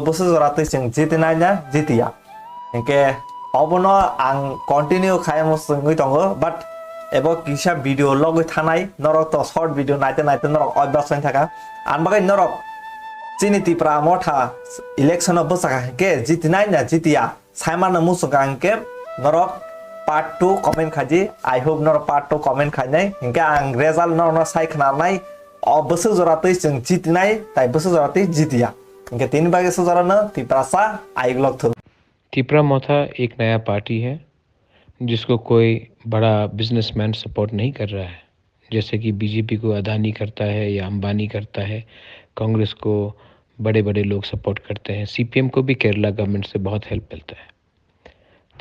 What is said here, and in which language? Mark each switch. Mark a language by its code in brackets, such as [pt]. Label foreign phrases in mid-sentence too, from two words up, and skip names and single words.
[trp] बसु जरातै जों जितिनाय ना जितिया के अबनो आं कन्टिन्यू खायमो जोंगै दङ बट एबो किसा भिडियो लगै थानाय नरक तो [en] short video [trp] नायते नरक अभ्यास होय थाका आनबागै नरक चिनि त्रिपुरा मठा इलेक्शन बसाका के जितिनाय ना जितिया साइमान मुसुका के नरक पार्ट 2 कमेंट खाजि [en] I hope [trp] नरक पार्ट 2 कमेंट खायनाय हिंके आं रिजल्ट नरक साइखनानाय अ बसु जरातै जों जितिनाय ताइ बसु जरातै जितिया हिंके तीन बागे सजरानो त्रिपुरासा आइगलक थु [hi] त्रिपुरा मोथा एक नया पार्टी है जिसको कोई बड़ा बिजनेसमैन सपोर्ट नहीं कर रहा है, जैसे कि बीजेपी को अदानी करता है या अंबानी करता है, कांग्रेस को बड़े बड़े लोग सपोर्ट करते हैं, सीपीएम को भी केरला गवर्नमेंट से बहुत हेल्प मिलता है।